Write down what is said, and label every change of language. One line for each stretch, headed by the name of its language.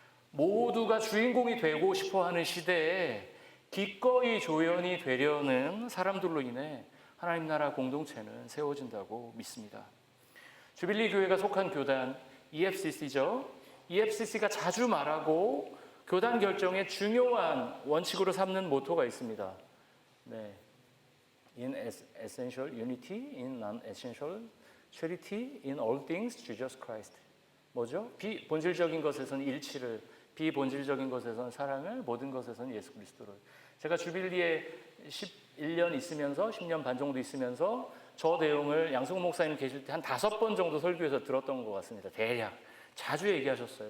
Korean: 모두가 주인공이 되고 싶어하는 시대에 기꺼이 조연이 되려는 사람들로 인해 하나님 나라 공동체는 세워진다고 믿습니다. 주빌리 교회가 속한 교단 EFCC죠. EFCC가 자주 말하고 교단 결정의 중요한 원칙으로 삼는 모토가 있습니다. 네.
English: In essential unity, in non-essential charity, in all things Jesus Christ.
Korean: 뭐죠? 비본질적인 것에서는 일치를, 비본질적인 것에서는 사랑을, 모든 것에서는 예수 그리스도를. 제가 주빌리에 11년 있으면서 10년 반 정도 있으면서 저 내용을 양승호 목사님 계실 때 한 5번 정도 설교에서 들었던 것 같습니다. 대략. 자주 얘기하셨어요.